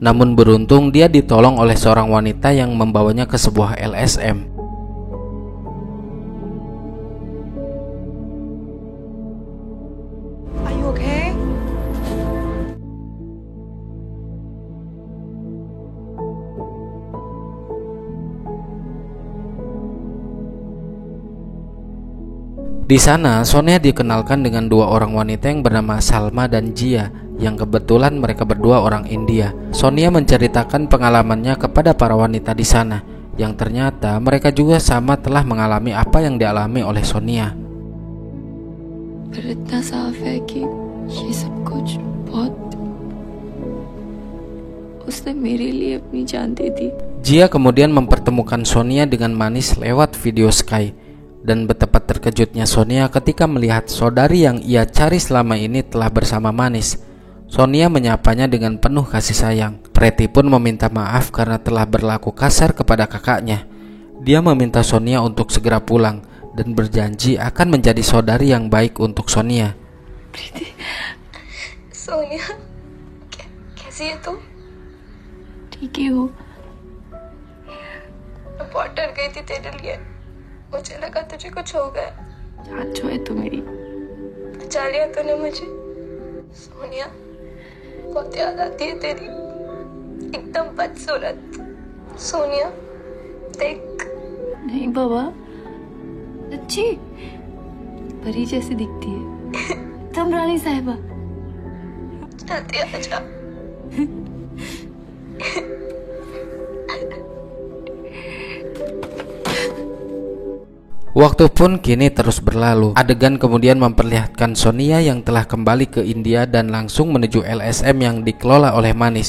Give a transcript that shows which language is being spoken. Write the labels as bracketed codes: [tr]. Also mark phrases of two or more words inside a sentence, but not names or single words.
[id] Namun beruntung dia ditolong oleh seorang wanita yang membawanya ke sebuah LSM. [en] Are you okay? [id] Di sana, Sonia dikenalkan dengan dua orang wanita yang bernama Salma dan Jia, yang kebetulan mereka berdua orang India. Sonia menceritakan pengalamannya kepada para wanita di sana, yang ternyata mereka juga sama telah mengalami apa yang dialami oleh Sonia. [hi] पर इतना साफ है कि ये सब कुछ बहुत उसने मेरे लिए अपनी जान दे दी। [id] Jia kemudian mempertemukan Sonia dengan Manis lewat video Skype. Dan betapa terkejutnya Sonia ketika melihat saudari yang ia cari selama ini telah bersama Manis. Sonia menyapanya dengan penuh kasih sayang. Preti pun meminta maaf karena telah berlaku kasar kepada kakaknya. Dia meminta Sonia untuk segera pulang dan berjanji akan menjadi saudari yang baik untuk Sonia. [hi] प्रीति, सोनिया, कैसी है तुम? ठीक ही हो। रिपोर्टर गई थी तेरे लिए। मुझे लगा तुझे कुछ हो गया। आज जो है तू मेरी। बचा लिया तूने मुझे। सोनिया, बहुत याद आती है तेरी। एकदम बदसूरत। सोनिया, देख नहीं बाबा, अच्छी परी जैसी दिखती है। तुम रानी साहिबा जल्दी आ जाओ। [id] Waktu pun kini terus berlalu. Adegan kemudian memperlihatkan Sonia yang telah kembali ke India dan langsung menuju LSM yang dikelola oleh Manish.